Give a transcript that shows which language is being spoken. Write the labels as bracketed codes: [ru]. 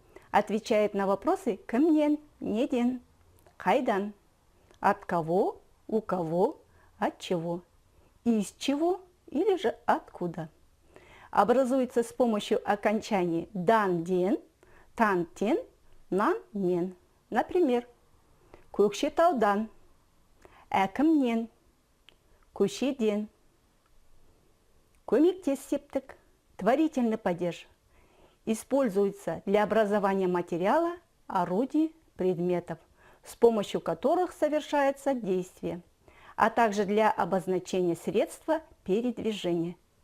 [ru] Отвечает на вопросы [kk] кімнен, неден, қайдан, [ru] от кого, у кого, от чего, из чего или же откуда. Образуется с помощью окончаний дан-ден, тан-тен, нан-нен. Например, [kk] көкшетаудан, әкімнен, көшеден. Көмектес септік, [ru] творительный падеж, [kk] используется для образования материала, орудий, предметов, с помощью которых совершается действие, а также для обозначения средства передвижения.